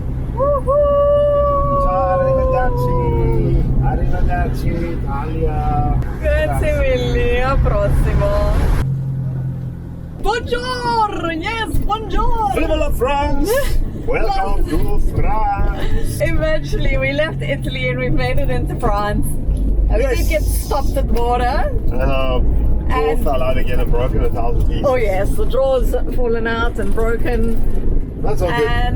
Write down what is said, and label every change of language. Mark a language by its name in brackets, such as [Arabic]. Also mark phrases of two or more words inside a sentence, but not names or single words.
[Italian] Woohoo! Arrivederci! Arrivederci Italia! Grazie mille, a prossimo! [French] Bonjour! Yes, bonjour! Viva la France! [English] Welcome to France! Eventually we left Italy and we made it into France. And we did get stopped at the border. And fell out again and broken 1,000 pieces. Oh yes, the drawers fallen out and broken. That's all good.